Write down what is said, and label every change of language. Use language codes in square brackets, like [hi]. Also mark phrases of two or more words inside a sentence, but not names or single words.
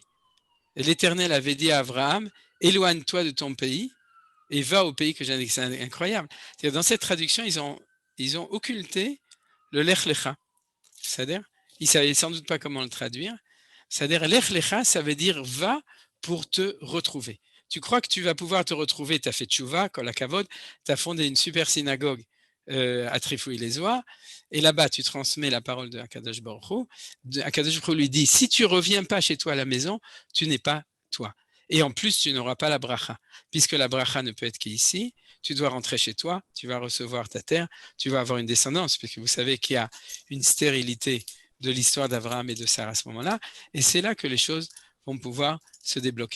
[fr] L'Éternel avait dit à Abraham, éloigne-toi de ton pays et va au pays que j'ai indiqué. C'est incroyable. C'est-à-dire, dans cette traduction, ils ont occulté le Lech Lecha. C'est-à-dire, ils ne savaient sans doute pas comment le traduire. C'est-à-dire, Lech Lecha, ça veut dire va pour te retrouver. Tu crois que tu vas pouvoir te retrouver, tu as fait tchouva, [he] כל הכבוד, [fr] tu as fondé une super synagogue à Trifouille-les-Oies, et là-bas, tu transmets la parole de [he] הקדוש ברוך הוא. הקדוש ברוך הוא [fr] lui dit, si tu ne reviens pas chez toi à la maison, tu n'es pas toi. Et en plus, tu n'auras pas la bracha, puisque la bracha ne peut être qu'ici. Tu dois rentrer chez toi, tu vas recevoir ta terre, tu vas avoir une descendance, puisque vous savez qu'il y a une stérilité de l'histoire d'Abraham et de Sarah à ce moment-là, et c'est là que les choses vont pouvoir se débloquer.